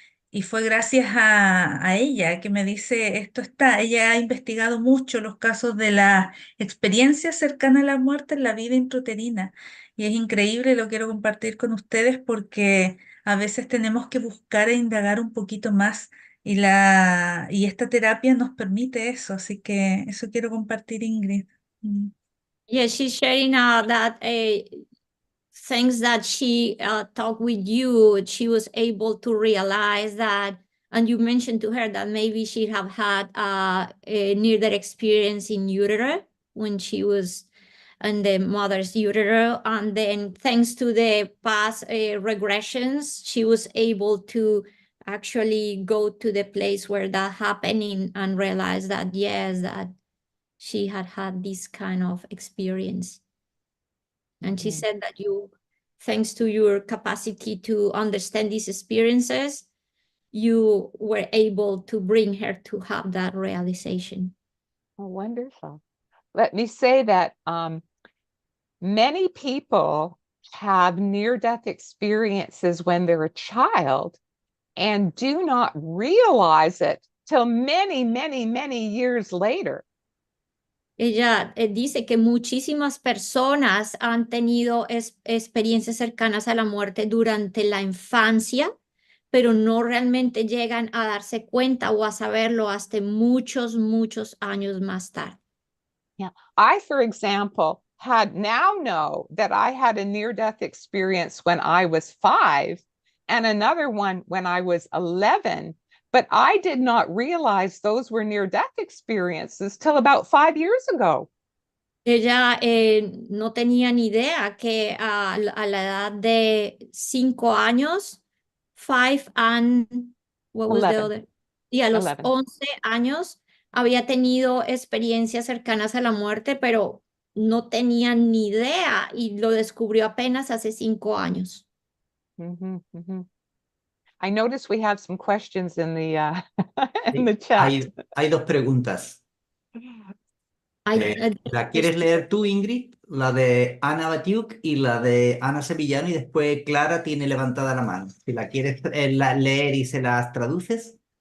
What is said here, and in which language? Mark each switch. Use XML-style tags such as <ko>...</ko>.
<es>Y fue gracias a ella que me dice, esto está, ella ha investigado mucho los casos de la experiencia cercana a la muerte en la vida intrauterina. Y es increíble, lo quiero compartir con ustedes porque a veces tenemos que buscar e indagar un poquito más y esta terapia nos permite eso. Así que eso quiero compartir, Ingrid. Mm.</es> <en>Yeah, she's sharing that things that she talked with you, she was able to realize that, and you mentioned to her that maybe she have had a near-death experience in utero when she was in the mother's utero, and then thanks to the past regressions, she was able to actually go to the place where that happening and realize that yes, that she had had this kind of experience. And she said that you, thanks to your capacity to understand these experiences, you were able to bring her to have that realization. Oh, wonderful. Let me say that many people have near-death experiences when they're a child and do not realize it till many, many, many years later.</en> <es>Ella dice que muchísimas personas han tenido experiencias cercanas a la muerte durante la infancia, pero no realmente llegan a darse cuenta o a saberlo hasta muchos, muchos años más tarde.</es> <en>Yeah. I, for example, now know that I had a near-death experience when I was 5 and another one when I was 11. But I did not realize those were near-death experiences till about 5 years ago.</en> <es>Ella no tenía ni idea que a la edad de 5 años,</es> <en>5 and, what was the 11. other?</en> <es>Y a los</es> <en>11.</en> <es>11 años había tenido experiencias cercanas a la muerte, pero no tenía ni idea y lo descubrió apenas hace 5 años.</es> <en>I notice we have some questions in the in the chat.</en> <es>Hay dos preguntas. ¿La quieres leer tú, Ingrid? La de Ana Batiuk y la de Ana Sevillano, y después Clara tiene levantada la mano. Si la quieres leer y se las traduces.</es>